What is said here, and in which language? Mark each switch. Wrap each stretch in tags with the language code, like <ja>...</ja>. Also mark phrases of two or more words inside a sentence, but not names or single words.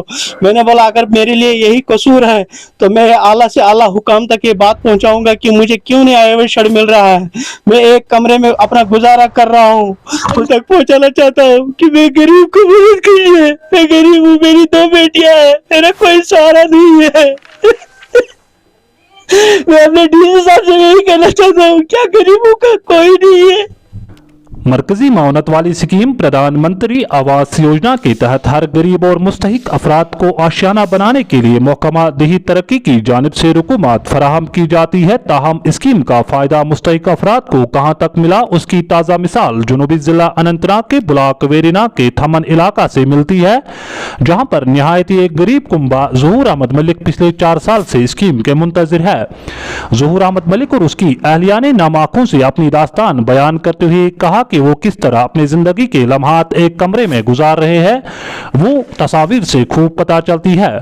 <ur>میں نے بولا اگر میرے لیے یہی قصور ہے تو میں اعلیٰ سے اعلیٰ حکام تک یہ بات پہنچاؤں گا کہ مجھے کیوں نہیں آئے ہوئے شڑ مل رہا ہے، میں ایک کمرے میں اپنا گزارا کر رہا ہوں، اس تک پہنچانا چاہتا ہوں کہ میں غریب کو مدد کیجیے، میں غریب ہوں، میری 2 بیٹیاں ہیں، میرا کوئی سہارا نہیں ہے۔ میں اپنے ڈی سی صاحب سے یہی کہنا چاہتا ہوں کیا غریبوں کا کوئی نہیں ہے۔ مرکزی معاونت والی سکیم پردھان منتری آواس یوجنا کے تحت ہر غریب اور مستحق افراد کو آشیانہ بنانے کے لیے محکمہ دیہی ترقی کی جانب سے رقومات فراہم کی جاتی ہے، تاہم اسکیم کا فائدہ مستحق افراد کو کہاں تک ملا، اس کی تازہ مثال جنوبی ضلع اننت ناگ کے بلاک ویرینا کے تھمن علاقہ سے ملتی ہے، جہاں پر نہایت ایک غریب کنبہ ظہور احمد ملک پچھلے 4 سال سے اسکیم کے منتظر ہے۔ ظہور احمد ملک اور اس کی اہلیہ نے نام آنکھوں سے اپنی داستان بیان کرتے ہوئے کہا کہ وہ کس طرح اپنی زندگی کے لمحات ایک کمرے میں گزار رہے ہیں وہ تصاویر سے خوب پتہ چلتی ہے۔</ur>